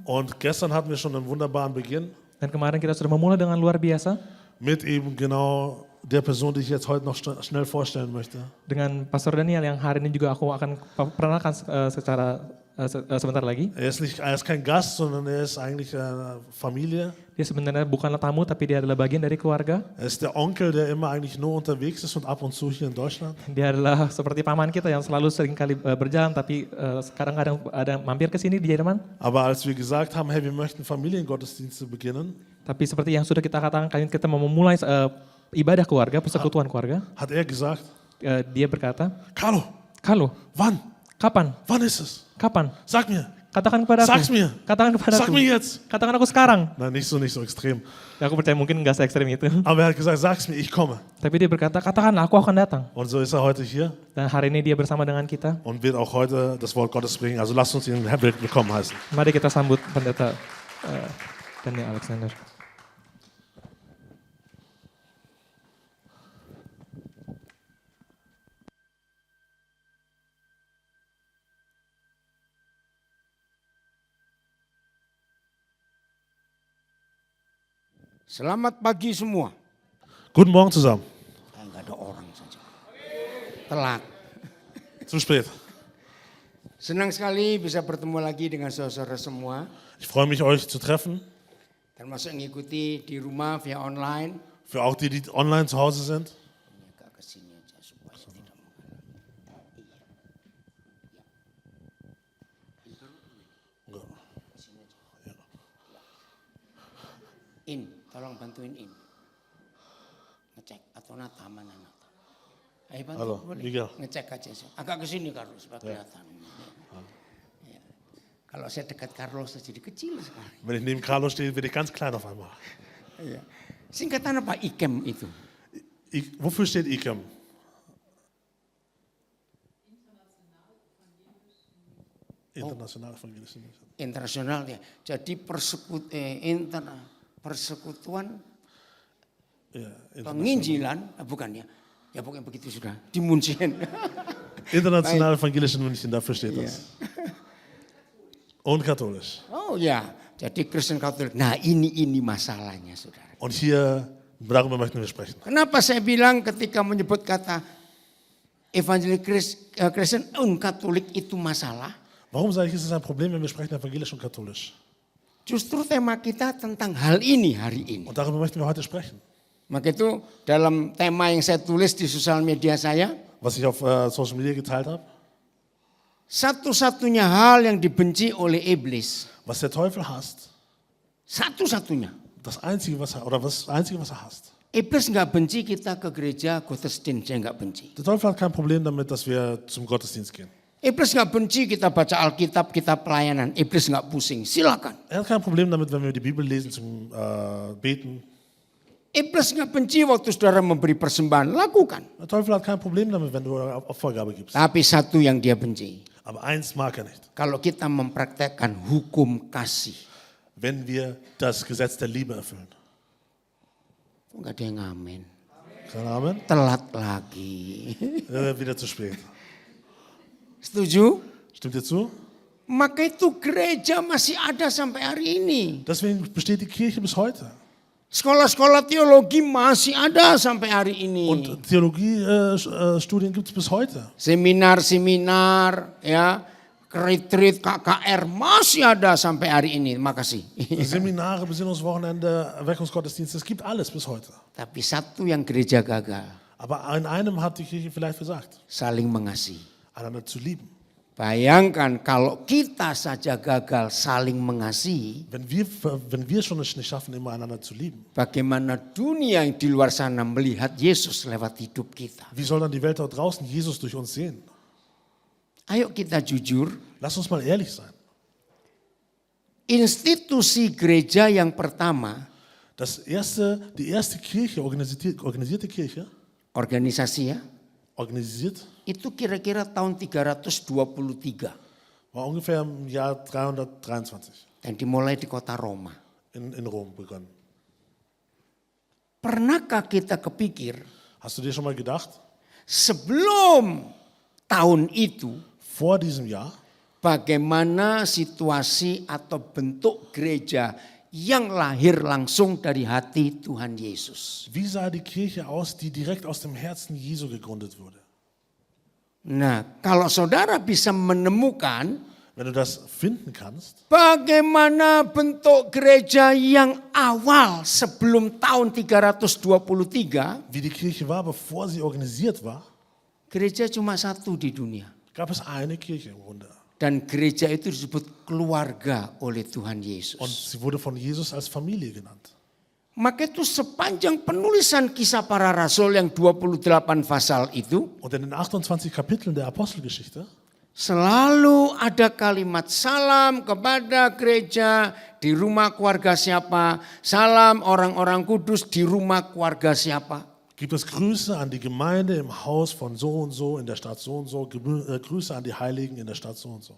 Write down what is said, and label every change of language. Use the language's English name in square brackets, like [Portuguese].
[German] Und gestern hatten wir schon einen wunderbaren Beginn. [Indonesian] Dan kemarin kita sudah memulai dengan luar biasa. [German] Mit eben genau der Person, die ich jetzt heute noch schnell vorstellen möchte. [Indonesian] Dengan Pastor Daniel yang hari ini juga aku akan perkenalkan secara sebentar lagi. [German] Er ist kein Gast, sondern er ist eigentlich eine Familie. [Indonesian] Dia sebenarnya bukanlah tamu, tapi dia adalah bagian dari keluarga. [German] Er ist der Onkel, der immer eigentlich nur unterwegs ist und ab und zu hier in Deutschland. [Indonesian] Dia adalah seperti paman kita yang selalu seringkali berjalan, tapi sekarang ada mampir ke sini di Jerman. [German] Aber als wir gesagt haben, hey, wir möchten Familiengottesdienste beginnen, [Indonesian] Tapi seperti yang sudah kita katakan, kita mau memulai ibadah keluarga, persekutuan keluarga. [German] hat er gesagt, [Indonesian] Dia berkata, [German] Carlo, [Indonesian] Carlo, [German] wann? [Indonesian] kapan? [German] Wann ist es? [Indonesian] Kapan? [German] Sag mir. [Indonesian] Katakan kepada aku. [German] Sag's mir. [Indonesian] Katakan kepada [German] Sag [Indonesian] aku. [German] mir jetzt. [Indonesian] Katakan aku sekarang. [German] Nein, nicht so extrem. [Indonesian] Ya, aku percaya mungkin enggak se-ekstrem itu. [German] Aber er hat gesagt, sag's mir, ich komme. [Indonesian] Tapi dia berkata, katakanlah aku akan datang. [German] Und so ist er heute hier [Indonesian] Dan hari ini dia bersama dengan kita. [German] und wird auch heute das Wort Gottes bringen. Also lasst uns ihn willkommen heißen. [Indonesian] Mari kita sambut pendeta Daniel Alexander. Selamat pagi semua. [German] Guten Morgen zusammen. [Indonesian] Enggak ada orang saja. Telat. [German] Zu spät. [Indonesian] Senang sekali bisa bertemu lagi dengan saudara semua. [German] Ich freue mich, euch zu treffen. [Indonesian] Termasuk mengikuti di rumah via online. [German] Für auch die, die online zu Hause sind. [Indonesian] Agak ke sini aja supaya tidak In, tolong bantuin in. Ngecek atau nata mana nata. Ayo bantu, Halo, boleh. Miguel. Ngecek aja. Agak ke sini Carlos supaya kelihatan. Ya. Kalau saya dekat Carlos saya jadi kecil sekali. [German] Wenn ich neben Carlo stehe, werde ich ganz klein auf einmal. [Indonesian] Iya. Singkatan apa IKEM itu? [German] Wofür steht ICAM? International Evangelische Mission. [Indonesian] Internasional ya. Jadi persekutuan [German] Ja, [Indonesian] penginjilan, bukan ya. Ya pokoknya begitu sudah. Di Munchen. [German] International Evangelische München, dafür steht das. Und katholisch. [Indonesian] Oh ya, jadi Kristen Katolik. Nah ini masalahnya saudara. [German] Und hier, darüber möchten wir sprechen. [Indonesian] Kenapa saya bilang ketika menyebut kata Evangelik Kristen und Katolik itu masalah? [German] Warum sage ich, ist es ein Problem, wenn wir sprechen evangelisch und katholisch? [Indonesian] Justru tema kita tentang hal ini hari ini. [German] Und darüber möchten wir heute sprechen. [Indonesian] Maka itu dalam tema yang saya tulis di sosial media saya, [German] Was ich auf Social Media geteilt habe, [Indonesian] satu-satunya hal yang dibenci oleh iblis, [German] was der Teufel hasst, [Indonesian] satu-satunya. [German] das Einzige, was er hasst. [Indonesian] Iblis nggak benci kita ke gereja Gottesdienst, saya nggak benci. [German] Der Teufel hat kein Problem damit, dass wir zum Gottesdienst gehen. [Indonesian] Iblis nggak benci kita baca Alkitab, kita pelayanan. Iblis nggak pusing, silakan. [German] Er hat kein Problem damit, wenn wir die Bibel lesen zum Beten. [Indonesian] Iblis nggak benci waktu saudara memberi persembahan, lakukan. [German] Der Teufel hat kein Problem damit, wenn du Opfergabe gibst. [Indonesian] Tapi satu yang dia benci, [German] Aber eins mag er nicht. [Indonesian] kalau kita mempraktekkan hukum kasih. [German] Wenn wir das Gesetz der Liebe erfüllen. [Indonesian] Nggak ada yang ngamen. [German] Kein Amen? [Indonesian] Telat lagi. [German] Wieder zu spät. [Indonesian] Setuju? [German] Stimmt ihr zu? [Indonesian] Maka itu gereja masih ada sampai hari ini. [German] Deswegen besteht die Kirche bis heute. [Indonesian] Sekolah-sekolah teologi masih ada sampai hari ini. [German] Und Theologiestudien gibt es bis heute. [Indonesian] Seminar-seminar, ya, retreat KKR masih ada sampai hari ini. Makasih. [German] Seminare, Besinnungswochenende, Erweckungsgottesdienste, es gibt alles bis heute. [Indonesian] Tapi satu yang gereja gagal, [German] Aber in einem hat die Kirche vielleicht versagt, [Indonesian] saling mengasihi. [German] einander zu lieben. [Indonesian] Bayangkan kalau kita saja gagal saling mengasihi, [German] Wenn wir schon es nicht schaffen, immer einander zu lieben, [Indonesian] bagaimana dunia yang di luar sana melihat Yesus lewat hidup kita? [German] wie soll dann die Welt dort draußen Jesus durch uns sehen? [Indonesian] Ayo kita jujur, [German] Lass uns mal ehrlich sein. [Indonesian] institusi gereja yang pertama, [German] Die erste Kirche, organisierte Kirche, [Indonesian] organisasi ya, [German] organisiert, [Indonesian] itu kira-kira tahun 323 [German] war ungefähr im Jahr 323 [Indonesian] dan dimulai di kota Roma. [German] in Rom begonnen. [Indonesian] Pernahkah kita kepikir [German] Hast du dir schon mal gedacht, [Indonesian] sebelum tahun itu [German] vor diesem Jahr, [Indonesian] bagaimana situasi atau bentuk gereja yang lahir langsung dari hati Tuhan Yesus? [German] wie sah die Kirche aus, die direkt aus dem Herzen Jesu gegründet wurde? [Indonesian] Nah, kalau saudara bisa menemukan [German] Wenn du das finden kannst, [Indonesian] bagaimana bentuk gereja yang awal sebelum tahun 323, [German] wie die Kirche war, bevor sie organisiert war, [Indonesian] gereja cuma satu di dunia. [German] gab es eine Kirche im Grunde. [Indonesian] Dan gereja itu disebut keluarga oleh Tuhan Yesus. [German] Und sie wurde von Jesus als Familie genannt. [Indonesian] Maka itu sepanjang penulisan kisah para rasul yang 28 pasal itu, [German] Und in den 28 Kapiteln der Apostelgeschichte [Indonesian] Selalu ada kalimat salam kepada gereja di rumah keluarga siapa. Salam orang-orang kudus di rumah keluarga siapa. [German] Gibt es Grüße an die Gemeinde im Haus von so und so, in der Stadt so und so, Grüße an die Heiligen in der Stadt so und so.